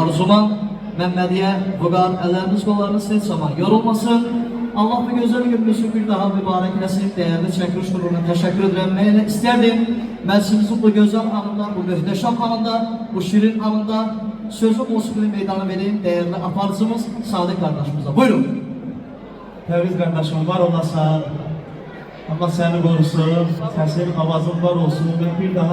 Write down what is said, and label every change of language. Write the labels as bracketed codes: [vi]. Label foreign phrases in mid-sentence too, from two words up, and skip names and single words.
[tr] Arzuman, Mehmediye, Bugar, elleriniz kollarınız hiç zaman yorulmasın. Allah bu güzel günümüzü bir daha mübarek eylesin. Değerli çekiliş kuruluna teşekkür ederim. Neyle isterdim? Ben sizin bu güzel anında, bu muhteşem anında, bu şirin anında sözü musikili meydana vereyim. Değerli aparıcımız Sadık kardeşimize. Buyurun. [az] Təbriz qardaşım, var olasın. Allah səni qorusun, səsin, avazın var olsun və bir daha